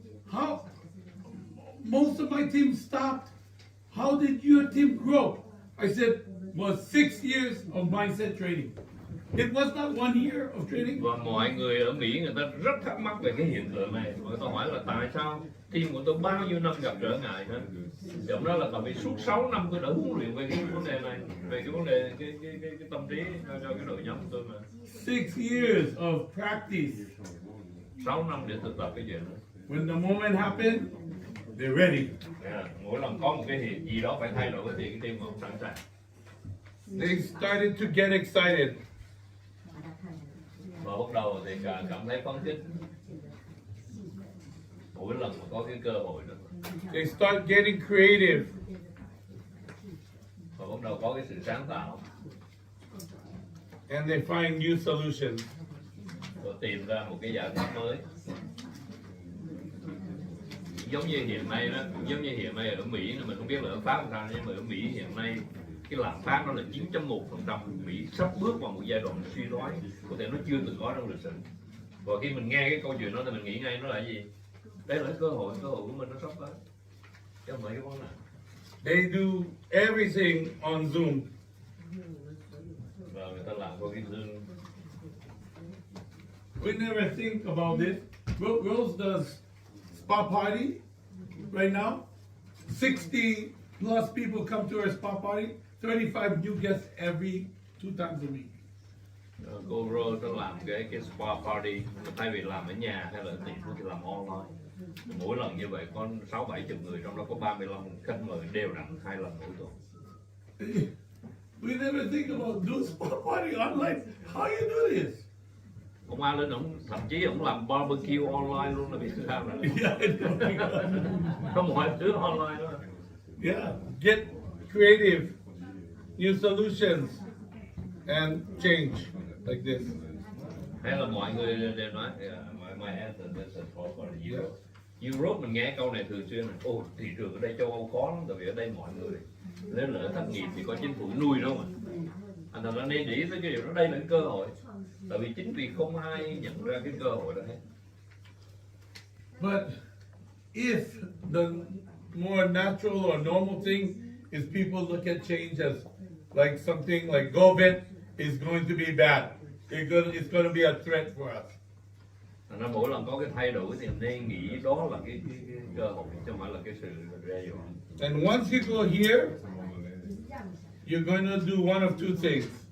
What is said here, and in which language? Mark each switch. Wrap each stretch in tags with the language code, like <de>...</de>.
<en>How? Most of my team stopped. How did your team grow? I said, was 6 years of mindset training. It was not 1 year of training.</en> <vi>Và mọi người ở Mỹ người ta rất thắc mắc về cái hiện tượng này. Người ta hỏi là tại sao team của tôi bao nhiêu năm gặp trở ngại hết. Thì ông nói là tại vì suốt 6 năm tôi đã huấn luyện về cái vấn đề này, về cái vấn đề cái tâm trí cho cái đội nhóm của tôi mà.</vi> <en>6 years of practice.</en> <vi>6 năm để thực tập cái chuyện đó.</vi> <en>When the moment happened, they're ready.</en> <vi>Mỗi lần có một cái gì đó phải thay đổi thì cái team họ sẵn sàng.</vi> <en>They started to get excited.</en> <vi>Và bắt đầu thì cảm thấy phấn khích. Mỗi lần mà có cái cơ hội đó.</vi> <en>They start getting creative.</en> <vi>Và bắt đầu có cái sự sáng tạo.</vi> <en>And they find new solutions.</en> <vi>Và tìm ra một cái giải pháp mới. Giống như hiện nay đó, giống như hiện nay ở Mỹ, mình không biết là ở Pháp làm sao, nhưng mà ở Mỹ hiện nay cái lạm phát nó là 9.1%. Mỹ sắp bước vào một giai đoạn suy thoái, có thể nó chưa từng có trong lịch sử. Và khi mình nghe cái câu chuyện đó thì mình nghĩ ngay nó là gì? Đây là cái cơ hội của mình nó sắp tới. Chứ không phải cái vấn nạn.</vi> <en>They do everything on Zoom.</en> <vi>Và người ta làm qua cái Zoom.</vi> <en>We never think about this. Rose does spa party right now. 60 plus people come to our spa party. 35 new guests every 2 times a week.</en> <vi>Cô Rose nó làm cái spa party, thay vì làm ở nhà hay là ở tiệm thì làm online. Mỗi lần như vậy có 60-70 người, trong đó có 35 khách mời đều đặn 2 lần mỗi tuần.</vi> <en>We never think about do spa party online. How you do this?</en> <vi>Ông Alan ông thậm chí ông làm barbecue online luôn là biết sao rồi.</vi> <en>Yeah, I know.</en> <vi>Có mọi thứ online đó.</vi> <en>Yeah, get creative, new solutions, and change like this.</en> <vi>Hay là mọi người đều nói,</vi> <en>my answer this is for Europe.</en> <vi>Europe mình nghe câu này thường xuyên là, thị trường ở đây châu Âu khó lắm, tại vì ở đây mọi người nếu lỡ thất nghiệp thì có chính phủ nuôi đâu mà. Anh ta nên để ý tới cái điều đó, đây là cái cơ hội. Tại vì chính vì không ai nhận ra cái cơ hội đó hết.</vi> <en>But if the more natural or normal thing is people look at change as like something like COVID is going to be bad. It's going to be a threat for us.</en> <vi>Thành ra mỗi lần có cái thay đổi thì nên nghĩ đó là cái cơ hội, chứ không phải là cái sự đe dọa.</vi> <en>And once you go here, you're going to do one of two things.</en>